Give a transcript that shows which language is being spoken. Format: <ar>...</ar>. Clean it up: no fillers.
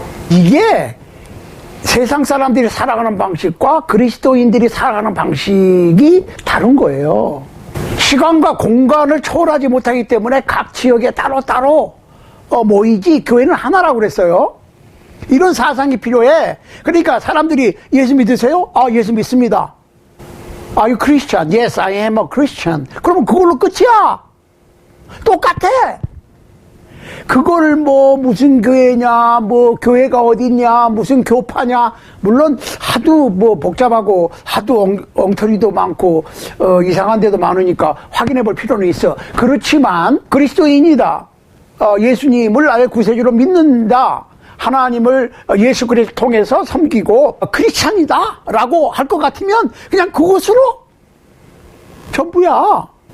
<ko>이게 세상 사람들이 살아가는 방식과 그리스도인들이 살아가는 방식이 다른 거예요. 시간과 공간을 초월하지 못하기 때문에 각 지역에 따로따로 모이지 교회는 하나라고 그랬어요. 이런 사상이 필요해. 그러니까 사람들이 예수 믿으세요? 아, 예수 믿습니다.</ko> <en>Are you Christian? Yes, I am a Christian.</en> <ko>그러면 그걸로 끝이야. 똑같아. 그걸 뭐 무슨 교회냐, 뭐 교회가 어딨냐, 무슨 교파냐, 물론 하도 뭐 복잡하고 하도 엉터리도 많고 이상한 데도 많으니까 확인해 볼 필요는 있어. 그렇지만 그리스도인이다, 예수님을 나의 구세주로 믿는다, 하나님을 예수 그리스도를 통해서 섬기고 크리스찬이다 라고 할 것 같으면 그냥 그것으로 전부야.</ko>